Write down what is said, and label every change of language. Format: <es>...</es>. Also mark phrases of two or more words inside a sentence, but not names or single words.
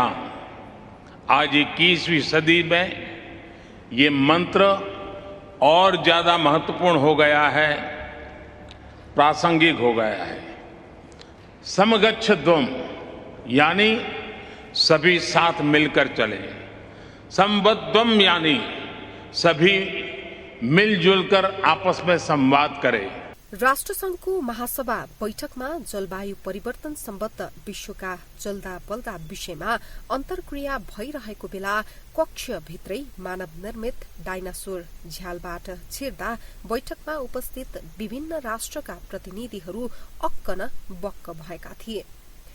<hi>आज 21वीं सदी में ये मंत्र और ज्यादा महत्वपूर्ण हो गया है, प्रासंगिक हो गया है। समगच्छध्वं यानी सभी साथ मिलकर चले, संबद्धम यानी सभी मिलजुल कर आपस में संवाद करें।</hi> <ne>राष्ट्रसंघको महासभा बैठकमा जलवायु परिवर्तन सम्बद्ध विश्वका चल्दा बल्दा विषयमा अन्तर्क्रिया भइरहेको बेला कक्षभित्रै मानव निर्मित डाइनासोर झ्यालबाट छिर्दा बैठकमा उपस्थित विभिन्न राष्ट्रका प्रतिनिधिहरू अक्क न बक्क भएका थिए।</ne>